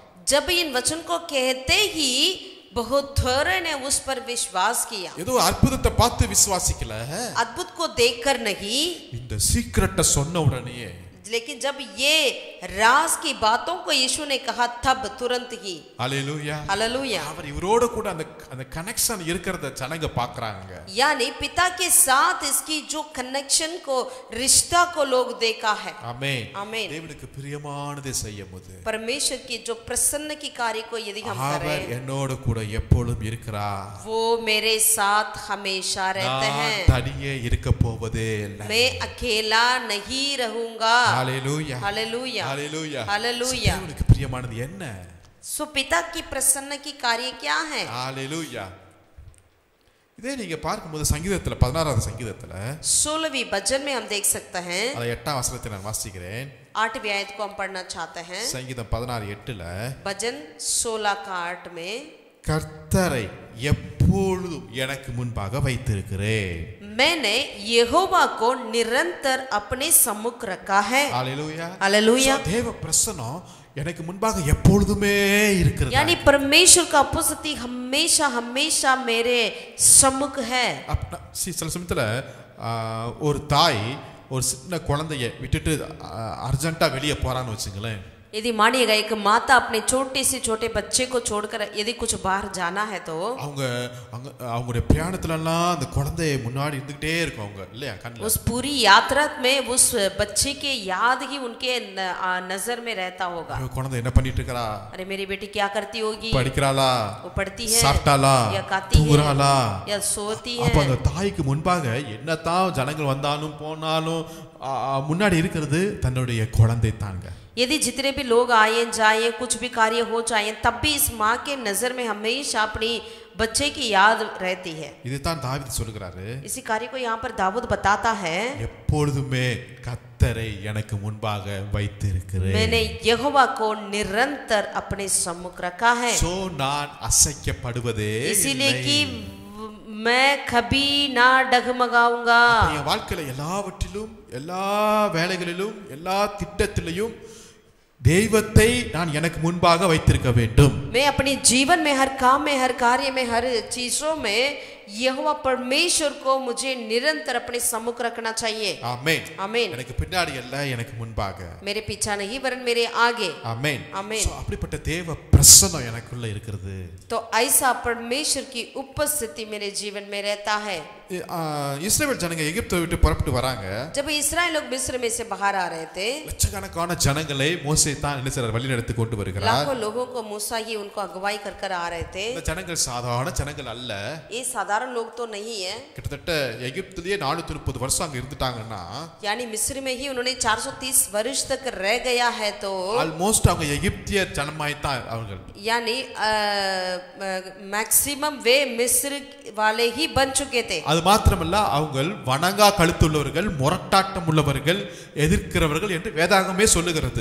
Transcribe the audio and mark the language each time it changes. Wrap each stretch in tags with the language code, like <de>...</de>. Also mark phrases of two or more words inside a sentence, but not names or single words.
<hi>जब इन वचन को कहते ही बहुत थोड़े ने उस पर विश्वास किया।</hi> <ta>ஏதோ அற்புதத்தை பார்த்து விசுவாசிக்கல,</ta> <hi>अद्भुत को देखकर नहीं,</hi> <ta>இந்த சீக்ரெட்டை சொன்ன உடனே</ta> <hi>लेकिन जब ये राज की बातों को यीशु ने कहा तब तुरंत ही</hi> <ta>ஹalleluya</ta> <hi>हालेलुया</hi> <ta>அவர் இவரோட கூட அந்த கனெக்ஷன் இருக்கிறத ஜனங்க பார்க்கறாங்க</ta> <hi>यानी पिता के साथ इसकी जो कनेक्शन को रिश्ता को लोग देखा है</hi> <ta>ஆமென்</ta> <hi>आमीन</hi> <ta>தேவனுக்கு பிரியமானதை செய்யும்போது</ta> <hi>परमेश्वर की जो प्रसन्न की कार्य को यदि हम करें</hi> <ta>அவர் என்னோட கூட எப்பொழுதும் இருக்கிறார்</ta> <hi>वो मेरे साथ हमेशा रहते हैं</hi> <ta>நான் தனியே இருக்க போவதே இல்லை</ta> <hi>मैं अकेला नहीं रहूंगा</hi> <ta>ஹalleluya</ta> <hi>हालेलुया</hi> <ta>ஹalleluya</ta> <hi>हालेलुया</hi> <ta>தேவனுக்கு பிரியமானது என்ன</ta> <hi>सो पिता की प्रसन्न की कार्य क्या है</hi> <ta>ஹalleluya இதே நீங்க பார்க்கும்போது சங்கீதத்துல 16வது சங்கீதத்துல</ta> <hi>16वीं भजन में हम देख सकते हैं</hi> <ta>அத 8ஆம் வசனத்தை நான் வாசிக்கிறேன்</ta> <hi>8वीं आयत को हम पढ़ना चाहते हैं</hi> <ta>சங்கீதம் 16:8ல</ta> <hi>भजन 16 का 8 में</hi> <ta>கர்த்தரை எப்பொழுதும் எனக்கு முன்பாக வைத்திருக்கிறேன்</ta> <hi>मैंने यहोवा को निरंतर अपने सम्मुख रखा है</hi> <ta>ஹalleluya</ta> <hi>हालेलुया</hi> <ta>தேவ பிரசன்னம் எனக்கு முன்பாக எப்பொழுதுமே இருக்கிறது</ta> <hi>यानी परमेश्वर का उपस्थिति हमेशा हमेशा मेरे सम्मुख है</hi> <ta>சில சமயத்துல ஒரு தாய் ஒரு சின்ன குழந்தைய விட்டுட்டு அர்ஜென்ட்டா வெளியே போறான்னு வச்சுங்களேன்</ta> <hi>यदि मानिएगा एक माता अपने छोटे से छोटे बच्चे को छोड़कर यदि कुछ बाहर जाना है तो</hi> <ta>அவங்களுடைய பிரயாணத்துல எல்லாம் அந்த குழந்தை முன்னாடி இருந்துகிட்டே இருக்கும் அவங்க இல்லையா கண்ணுல</ta> <hi>उस पूरी यात्रा में उस बच्चे के याद ही उनके नजर में रहता होगा</hi> <ta>குழந்தை என்ன பண்ணிட்டு இருக்கறா</ta> <hi>अरे मेरी बेटी क्या करती होगी</hi> <ta>படிக்கறாளா</ta> <hi>वो पढ़ती है</hi> <ta>சாப்பிட்டாளா</ta> <hi>या खाती है</hi> <ta>தூங்குறாளா</ta> <hi>या सोती है</hi> <ta>அப்ப அந்த தாய்க்கு முன்பாக என்னதான் ஜனங்கள் வந்தாலும் போனாலும் முன்னாடி இருக்கிறது தன்னுடைய குழந்தை தாங்க</ta> <hi>यदि जितने भी लोग आए जाए कुछ भी कार्य हो जाए तब भी इस माँ के नजर में हमेशा अपनी बच्चे की याद रहती है</hi> <ta>இதுதான் தாவீது சொல்றாரு</ta> <hi>इसी कार्य को यहाँ पर दाऊद बताता है</hi> <ta>எப்பொழுதுமே கர்த்தரை எனக்கு முன்பாக வைத்திருக்கிறேன்</ta> <hi>मैंने यहोवा को निरंतर अपने सम्मुख रखा है</hi> <ta>சோ நான் அசைக்கப்படுவதே</ta> <hi>इसीलिए कि मैं कभी ना डगमगाऊंगा</hi> <ta>என் வாழ்க்கையில எல்லாவற்றிலும் எல்லா வேலைகளிலும் எல்லா திட்டத்திலும் தெய்வத்தை நான் எனக்கு முன்பாக வைத்திருக்க வேண்டும்</ta> <hi>मैं अपने जीवन में हर काम में हर कार्य में हर चीजों में यहोवा परमेश्वर को मुझे निरंतर अपने सम्मुख रखना चाहिए</hi> <ta>ஆமென்</ta> <hi>आमीन</hi> <ta>எனக்கு பின்னாடி அல்ல எனக்கு முன்பாக</ta> <hi>मेरे पीछे नहीं वरन मेरे आगे</hi> <ta>ஆமென்</ta> <hi>आमीन</hi> <ta>சோ அப்படிப்பட்ட தேவ பிரசன்னம் எனக்குள்ள இருக்குது</ta> <hi>तो ऐसा परमेश्वर की उपस्थिति मेरे जीवन में रहता है</hi> <ta>இஸ்ரவேல் ஜனங்க எகிப்தை விட்டு புறப்பட்டு வராங்க</ta> <hi>जब इस्राएल लोग मिस्र में से बाहर आ रहे थे</hi> <ta>லட்சக்கணக்கான ஜனங்களை மோசே தான் என்ன செய்றார் வழி நடத்தி கொண்டு வருகிறார்</ta> <hi>लाखों लोगों को मूसा ही उनको अगुवाई कर कर आ रहे थे</hi> <ta>இந்த ஜனங்கள் சாதாரண ஜனங்கள் அல்ல</ta> <hi>ये साधारण लोग तो नहीं है</hi> <ta>கிட்டத்தட்ட எகிப்திலேயே 430 வருஷம் அங்க இருந்துட்டாங்கன்னா</ta> <hi>यानी मिस्र में ही उन्होंने 430 वर्ष तक रह गया है तो</hi> <ta>ஆல்மோஸ்ட் அவங்க எகிப்திய ஜனமாய் தான் அவர்கள்</ta> <hi>यानी मैक्सिमम वे मिस्र वाले ही बन चुके थे</hi> <ta>அது மாத்திரமல்ல அவங்கள் வணங்கா கழுத்துள்ளவர்கள் முரட்டாட்டம் உள்ளவர்கள் எதிர்க்கிறவர்கள் என்று வேதாகமே சொல்லுகிறது</ta>